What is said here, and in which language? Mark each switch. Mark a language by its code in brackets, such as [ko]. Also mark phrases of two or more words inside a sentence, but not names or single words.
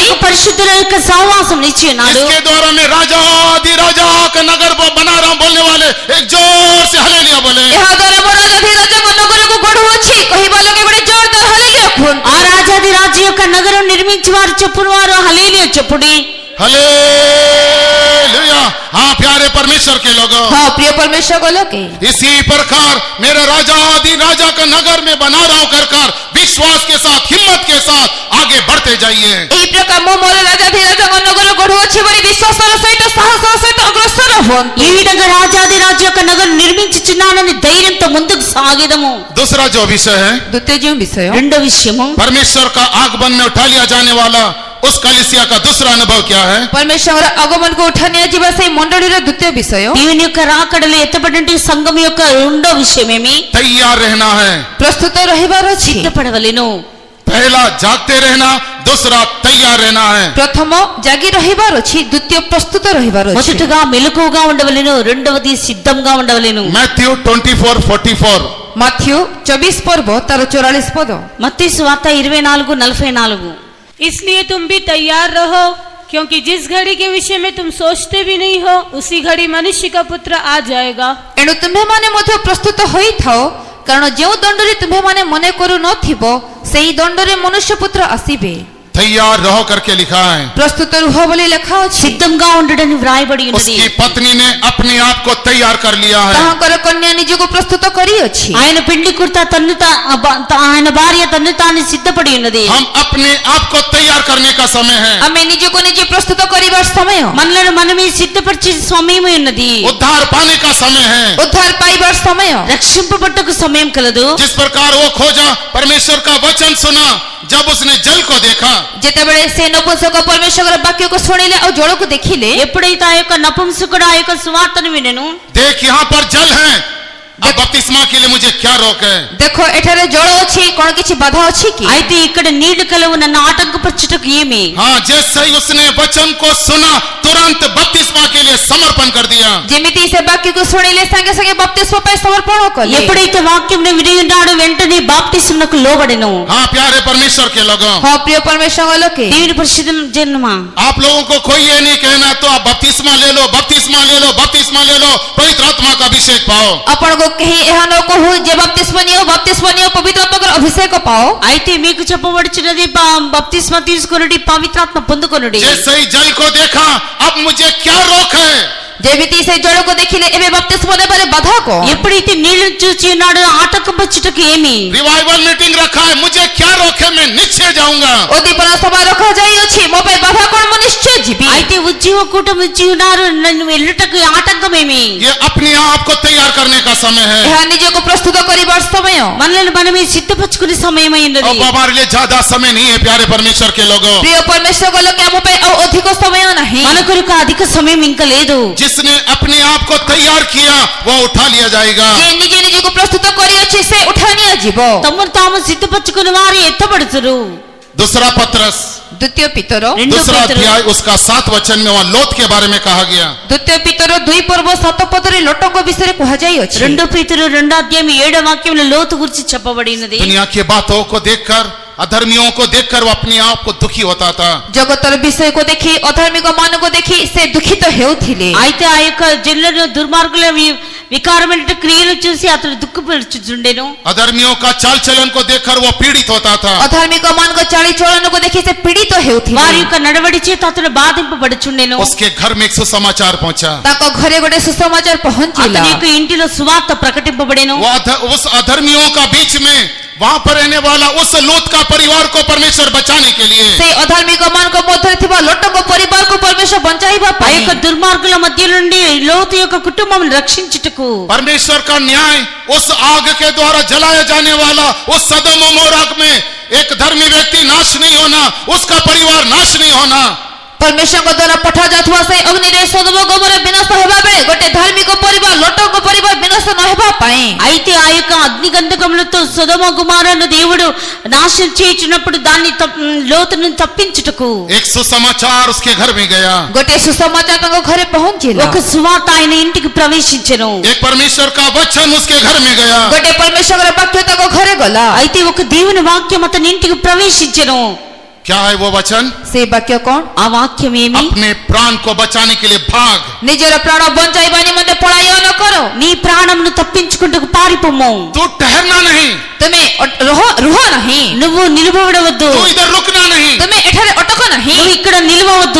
[te] యొక్క పరిశుద్ధుల యొక్క సహవాసం ఇచ్చి ఉన్నారు। [hi] इसके द्वारा मैं राजा आदि राजा का नगर को बना रहा हूं बोलने वाले एक जोर से हालेलुया बोले। [or] ଏହା ଦ୍ୱାରା ମୁଁ ରାଜାଧିରାଜାଙ୍କ ନଗରକୁ ଗଢୁଅଛି କହିବା ଲୋକେ ଗୋଟେ ଜୋରଦାର ହାଲେଲୁୟା କୁହନ୍ତୁ। [te] ఆ రాజాది రాజు యొక్క నగరం నిర్మించి వారు చెప్పుడు వారు హల్లెలూయా చెప్పుడి। [hi] हालेलुया। हाँ प्यारे परमेश्वर के लोगों, [or] ହଁ ପ୍ରିୟ ପରମେଶ୍ୱର ଲୋକେ, [hi] इसी प्रकार मेरे राजा आदि राजा का नगर में बना रहा हूं कर विश्वास के साथ हिम्मत के साथ आगे बढ़ते जाइए। [or] ଏହି ପ୍ରକାର ମୁଁ ମୋର ରାଜାଧିରାଜାଙ୍କ ନଗର ଗଢୁଅଛି ବୋଲି ବିଶ୍ୱାସର ସହିତ ସାହସର ସହିତ ଅଗ୍ରସର ହୁଅନ୍ତୁ। [te] ఈ విధంగా రాజాది రాజు యొక్క నగరం నిర్మించుచున్నానని ధైర్యంతో ముందుకు సాగిదము। [hi] दूसरा जो विषय है, [or] ଦ୍ୱିତୀୟ ଯେଉଁ ବିଷୟ, [te] రెండో విషయము, [hi] परमेश्वर का आगमन में उठा लिया जाने वाला उस कलीसिया का दूसरा अनुभव क्या है? [or] ପରମେଶ୍ୱରଙ୍କର ଆଗମନକୁ ଉଠା ନିଆଯିବା ସେହି ମଣ୍ଡଳୀର ଦ୍ୱିତୀୟ ବିଷୟ, [te] దేవుని యొక్క రాకడలో ఎత్తబడిన సంఘం యొక్క రెండో విషయమేమి? [hi] तैयार रहना है। [or] ପ୍ରସ୍ତୁତ ରହିବାର ଅଛି। [te] సిద్ధపడవలెను। [hi] पहला जागते रहना, दूसरा तैयार रहना है। [or] ପ୍ରଥମ ଜାଗି ରହିବାର ଅଛି, ଦ୍ୱିତୀୟ ପ୍ରସ୍ତୁତ ରହିବାର ଅଛି। [te] మొదటగా మెలకువగా ఉండవలెను, రెండవది సిద్ధంగా ఉండవలెను। [hi] मैथ्यू 24:44। [or] ମାଥ୍ୟୁ 24 ପର୍ବ ତାର 44 ପଦ। [te] మత్తయి సువార్త 24:44। [hi] इसलिए तुम भी तैयार रहो, क्योंकि जिस घड़ी के विषय में तुम सोचते भी नहीं हो उसी घड़ी मनुष्य का पुत्र आ जाएगा। [or] ଏଣୁ ତୁମ୍ଭେମାନେ ମଧ୍ୟ ପ୍ରସ୍ତୁତ ହୋଇଥାଅ, କାରଣ ଯେଉଁ ଦଣ୍ଡରେ ତୁମ୍ଭେମାନେ ମନେ କରୁନଥିବ ସେହି ଦଣ୍ଡରେ ମନୁଷ୍ୟ ପୁତ୍ର ଆସିବେ। [hi] तैयार रहो करके लिखा है। [or] ପ୍ରସ୍ତୁତ ରୁହ ବୋଲି ଲେଖା ଅଛି। [te] సిద్ధంగా ఉండడని వ్రాయబడి ఉన్నది. [hi] उसकी पत्नी ने अपने आप को तैयार कर लिया है। [or] ତାହାଙ୍କର କନ୍ୟା ନିଜକୁ ପ୍ରସ୍ତୁତ କରିଅଛି। [te] ఆయన పెండ్లి కుర్త ఆయన భార్య తన్ను తాను సిద్ధపడి ఉన్నది. [hi] हम अपने आप को तैयार करने का समय है। [or] ଆମେ ନିଜକୁ ନିଜେ ପ୍ରସ୍ତୁତ କରିବାର ସମୟ। [te] మనలను మనమే సిద్ధపరిచే సమయమే ఉన్నది. [hi] उद्धार पाने का समय है। [or] ଉଦ୍ଧାର ପାଇବାର ସମୟ। [te] రక్షింపబట్టకు సమయం కలదు. [hi] जिस प्रकार वो खोजा, परमेश्वर का वचन सुना, जब उसने जल को देखा, [or] ଯେତେବେଳେ ସେ ନପୁଂସକ ପରମେଶ୍ୱରର ବାକ୍ୟକୁ ଶୁଣିଲେ ଆଉ ଜଳକୁ ଦେଖିଲେ, [te] ఎప్పుడైతే ఆ యొక్క నపుంసకుడు ఆ యొక్క సువార్తను వినెను, [hi] देख यहाँ पर जल है, अब बपतिस्मा के लिए मुझे क्या रोक है? [or] ଦେଖ ଏଠାରେ ଜଳ ଅଛି, କଣ କିଛି ବାଧା ଅଛି କି? [te] అయితే ఇక్కడ నీళ్లు కలవు, నన్ను ఆటంకపరచుటకు ఏమి? [hi] हाँ, जैसे ही उसने वचन को सुना, तुरंत बपतिस्मा के लिए समर्पण कर दिया। [or] ଯେମିତି ସେ ବାକ୍ୟକୁ ଶୁଣିଲେ ସାଙ୍ଗେ ସାଙ୍ଗେ ବପ୍ତିସ୍ମ ପାଇଁ ସମର୍ପଣ କଲେ। [te] ఎప్పుడైతే వాక్యంను విని ఉన్నాడో వెంటనే బాప్తిస్మకు లోబడెను. [hi] हाँ प्यारे परमेश्वर के लोगों, [or] ହଁ ପ୍ରିୟ ପରମେଶ୍ୱରଙ୍କ ଲୋକେ, [te] దేవుని పరిశుద్ధ జన్మా, [hi] आप लोगों को कोई ये नहीं कहना तो आप बपतिस्मा ले लो, बपतिस्मा ले लो, बपतिस्मा ले लो, पवित्र आत्मा का अभिषेक पाओ। [or] ଆପଣଙ୍କୁ କେହି ଏହା ନ କହୁ ଯେ ବପ୍ତିସ୍ମ ନିଅ, ବପ୍ତିସ୍ମ ନିଅ, ପବିତ୍ର ଆତ୍ମାଙ୍କର ଅଭିଷେକ ପାଅ। [te] అయితే మీకు చెప్పబడుచున్నది బాప్తిస్మ తీసుకొనుడి, పవిత్రాత్మ పొందుకొనుడి. [hi] जैसे ही जल को देखा, अब मुझे क्या रोक है? [or] ଯେମିତି ସେ ଜଳକୁ ଦେଖିଲେ ଏବେ ବପ୍ତିସ୍ମ ନେବାରେ ବାଧା କଣ? [te] ఎప్పుడైతే నీళ్లను చూచి ఉన్నాడో ఆటంకపరచుటకు ఏమి? [en] revival meeting [hi] रखा है, मुझे क्या रोक है? मैं निश्चय जाऊंगा। [or] ଉଦ୍ଦୀପନା ସଭା ରଖାଯାଇଅଛି, ମୋ ପାଇଁ ବାଧା କଣ? ମୁଁ ନିଶ୍ଚୟ ଯିବି। [te] అయితే ఉద్యోగ కూటమి ఇచ్చి ఉన్నారు, నన్ను వెళ్ళుటకు ఆటంకమేమి? [hi] ये अपने आप को तैयार करने का समय है। [or] ଏହା ନିଜକୁ ପ୍ରସ୍ତୁତ କରିବାର ସମୟ। [te] మనల్ని మనమే సిద్ధపరచుకునే సమయమై ఉన్నది. [hi] अब हमारे लिए ज्यादा समय नहीं है प्यारे परमेश्वर के लोगों। [or] ପ୍ରିୟ ପରମେଶ୍ୱରଙ୍କ ଲୋକେ, ଆମ ପାଇଁ ଆଉ ଅଧିକ ସମୟ ନାହିଁ। [te] మన కొరకు అధిక సమయం ఇంకా లేదు. [hi] जिसने अपने आप को तैयार किया, वो उठा लिया जाएगा। [or] ଯେ ନିଜେ ନିଜକୁ ପ୍ରସ୍ତୁତ କରିଅଛି, ସେ ଉଠା ନିଆଯିବ। [te] తమను తాము సిద్ధపరచుకుని వారు ఎత్తబడుతురు. [hi] दूसरा पत्रस, [or] ଦ୍ୱିତୀୟ ପିତର [te] రెండో [hi] दूसरा [te] పేతురు [hi] अध्याय, उसका 7 वचन में वहाँ लोत के बारे में कहा गया। [or] ଦ୍ୱିତୀୟ ପିତର 2 ପର୍ବ 7 ପଦରେ ଲୋଟଙ୍କ ବିଷୟରେ କୁହାଯାଇଅଛି। [te] రెండో పేతురు 2వ అధ్యాయం 7వ వాక్యంలో లోతు గురించి చెప్పబడినది. [hi] दुनिया की बातों को देखकर, अधर्मियों को देखकर वो अपने आप को दुखी होता था। [or] ଜଗତର ବିଷୟକୁ ଦେଖି, ଅଧାର୍ମିକ ମାନଙ୍କୁ ଦେଖି ସେ ଦୁଃଖିତ ହେଉଥିଲେ। [te] అయితే ఆ యొక్క జనులను దుర్మార్గుల వికారమైన క్రియలు చూసి అతడు దుఃఖపరుచుచుండెను. [hi] अधर्मियों का चाल चलन को देखकर वो पीड़ित होता था। [or] ଅଧାର୍ମିକ ମାନଙ୍କ ଚାଳିଚଳନକୁ ଦେଖି ସେ ପୀଡ଼ିତ ହେଉଥିଲେ। [te] వారి యొక్క నడవడి చేత అతడు బాధింపబడుచుండెను. [hi] उसके घर में एक सुसमाचार पहुंचा। [or] ତାଙ୍କ ଘରେ ଗୋଟେ ସୁସମାଚାର ପହଞ୍ଚିଲା। [te] అతని యొక్క ఇంటిలో సువార్త ప్రకటింపబడెను. [hi] वो उस अधर्मियों का बीच में वहां पर रहने वाला उस लूत का परिवार को परमेश्वर बचाने के लिए, [or] ସେ ଅଧାର୍ମିକ ମାନଙ୍କ ମଧ୍ୟରେ ଥିବା ଲୋଟଙ୍କ ପରିବାରକୁ ପରମେଶ୍ୱର ବଞ୍ଚାଇବା [te] ఆ [or] ପାଇଁ, [te] యొక్క దుర్మార్గుల మధ్య నుండి లోతు యొక్క కుటుంబం రక్షించుటకు [hi] परमेश्वर का न्याय उस आग के द्वारा जलाया जाने वाला उस सदोम मोराक में एक धर्मी व्यक्ति नाश नहीं होना, उसका परिवार नाश नहीं होना। [or] ପରମେଶ୍ୱରଙ୍କ ଦ୍ୱାରା ପଠାଯାଉଥିବା ସେହି ଅଗ୍ନିରେ ସୋଦମ ଗମୋରା ବିନାଶ ହେବା ବେଳେ ଗୋଟେ ଧାର୍ମିକ ପରିବାର, ଲୋଟଙ୍କ ପରିବାର ବିନାଶ ନ ହେବା ପାଇଁ, [te] అయితే ఆ యొక్క అగ్నిగంధకములతో సొదొమ గుమారను దేవుడు నాశనం చేయుచున్నప్పుడు దాన్ని లోతును తప్పించుటకు [hi] एक सुसमाचार उसके घर में गया। [or] ଗୋଟେ సుసమాచాର ତାଙ୍କ ଘରେ పହଞ୍ଚିଲା। [te] ఒక సువార్త ఆయన ఇంటికి ప్రవేశించెను. [hi] एक परमेश्वर का वचन उसके घर में गया। [or] ଗୋଟେ ପରମେଶ୍ୱରର ବାକ୍ୟ ତାଙ୍କ ଘରେ ଗଲା। [te] అయితే ఒక దేవుని వాక్యం అతని ఇంటికి ప్రవేశించెను. [hi] क्या है वो वचन? [or] ସେ ବାକ୍ୟ କଣ? [te] ఆ వాక్యం ఏమి? [hi] अपने प्राण को बचाने के लिए भाग। [or] ନିଜର ପ୍ରାଣ ବଞ୍ଚାଇବା ନିମନ୍ତେ ପଳାୟନ କର। [te] నీ ప్రాణంను తప్పించుకుంటూ పారిపోము. [hi] तू ठहरना नहीं, [or] ତୁମେ ରୁହ ନାହିଁ। [te] నువ్వు నిలబడవద్దు. [hi] तू इधर रुकना नहीं, [or] ତୁମେ ଏଠାରେ ଅଟକ ନାହିଁ। [te] నువ్వు ఇక్కడ నిలవవద్దు.